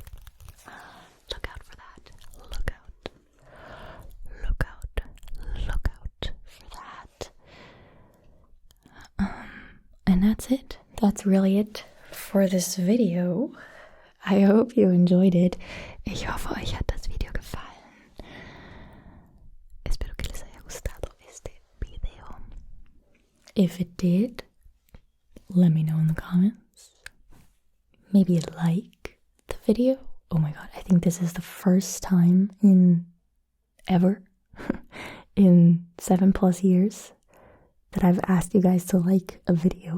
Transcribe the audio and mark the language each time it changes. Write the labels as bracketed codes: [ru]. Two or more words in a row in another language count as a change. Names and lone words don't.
[en] Look out for that. Look out. Look out. Look out for that. And that's it. That's really it for this video. I hope you enjoyed it. [de] Ich hoffe, euch hat das Video gefallen. [es] Espero que les haya gustado este video. [en] If it did, let me know in the comments. Maybe like the video. Oh my god, I think this is the first time in 7+ years that I've asked you guys to like a video.